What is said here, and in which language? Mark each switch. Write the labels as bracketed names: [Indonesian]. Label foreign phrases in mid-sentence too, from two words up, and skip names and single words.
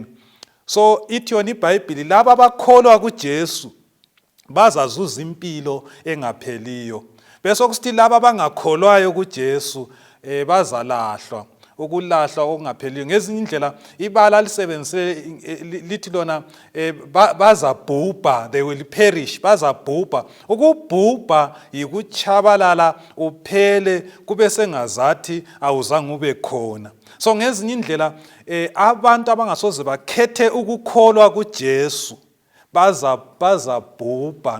[North Ndebele] So ithi yona iBhayibheli laba abakholwa kuJesu bazazuza impilo engapheliyo, bese kusithi laba abangakholwayo kuJesu bazalahlwa. ukulahlwa okungapheliyo. Ngezinye indlela ibala lisebenzise lithi lona bazabhubha, [English] they will perish, [North Ndebele] bazabhubha. Ukubhubha yikuchabalala uphele kube sengazathi awuzange ube khona. So ngezinye indlela abantu abangasoze bakhethe ukukholwa kuJesu bazabhubha.